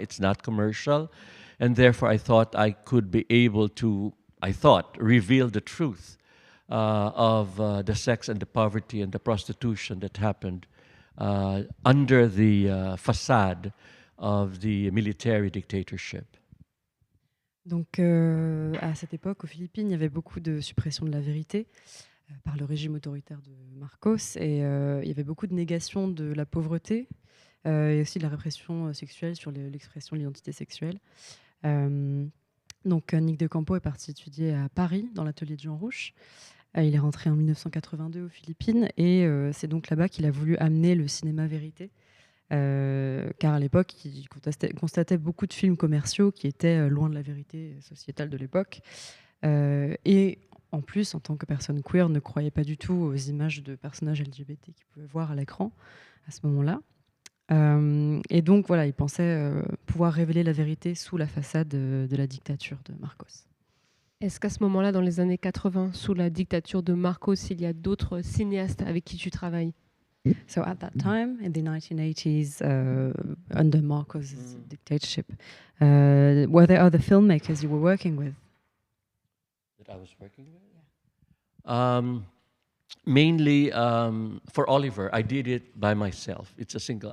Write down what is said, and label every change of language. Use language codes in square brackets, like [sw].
[en] It's not commercial. And therefore, I thought I could be able to, reveal the truth of the sex and the poverty and the prostitution that happened under the facade of the military dictatorship. [fr] Donc, à cette époque, aux Philippines, il y avait beaucoup de suppression de la vérité par le régime autoritaire de Marcos, et il y avait beaucoup de négation de la pauvreté et aussi de la répression sexuelle sur l'expression de l'identité sexuelle. Donc, Nick Deocampo est parti étudier à Paris, dans l'atelier de Jean Rouch. Il est rentré en 1982 aux Philippines, et c'est donc là-bas qu'il a voulu amener le cinéma vérité. Car à l'époque, il constatait beaucoup de films commerciaux qui étaient loin de la vérité sociétale de l'époque. Et en plus, en tant que personne queer, ne croyait pas du tout aux images de personnages LGBT qu'il pouvait voir à l'écran à ce moment-là. Et donc, voilà, il pensait pouvoir révéler la vérité sous la façade de la dictature de Marcos. Est-ce qu'à ce moment-là, dans les années 80, sous la dictature de Marcos, il y a d'autres cinéastes avec qui tu travailles? [en] So at that time, in the 1980s, under Marcos' dictatorship, were there other filmmakers you were working with? That I was working with? Mainly for Oliver, I did it by myself. It's a single.